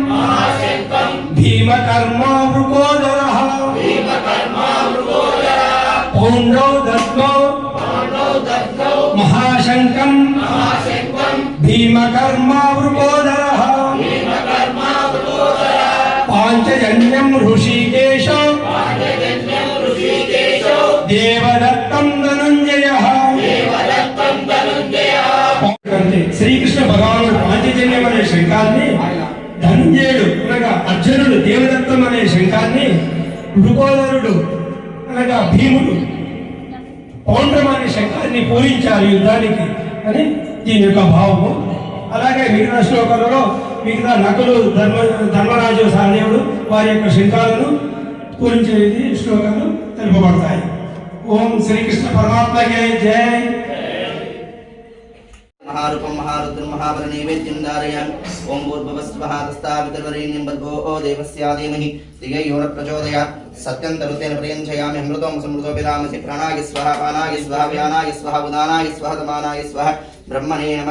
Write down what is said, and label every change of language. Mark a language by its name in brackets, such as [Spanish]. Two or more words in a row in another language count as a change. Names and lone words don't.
[Sanskrit] भीमकर्मा मृगोदरः पौण्ड्रौ दत्तौ महाशङ्कं भीमकर्मा मृगोदरः पाञ्चजन्यं ऋषिकेशो देवदत्तं धनुञ्जयः [Telugu] శ్రీకృష్ణ భగవానుడు పాంచజన్యం అనే శంఖాన్ని ధనుంజయుడు అనగా అర్జునుడు దేవదత్తం అనే శంఖాన్ని మృగోదరుడు అనగా భీముడు పౌండ్రం అనే శంఖాన్ని పూరించారు యుద్ధానికి అని దీని యొక్క భావము. అలాగే మిగతా శ్లోకాలలో మిగతా నకులు ధర్మరాజు సహదేవుడు వారి యొక్క శంఖాలను పూరించేది శ్లోకాలు తెలుపబడతాయి. ఓం శ్రీకృష్ణ పరమాత్మకే జై. [Sanskrit] महारूपं महारुद्रं महाबलनैवेद्यं धारयामि ॐ भूर्भुवस्वः तस्तावितुर्वरेण्यं भर्गो देवस्य धीमहि धियो यो न प्रचोदयात् सत्यं तरुतेन पर्यञ्चयामि अमृतं समृतोऽभिरामसि प्राणाय स्वाहा पानाय स्वाहा व्यानाय स्वाहा उदानाय स्वाहा तमानाय स्वाहा ब्रह्मणे नमः.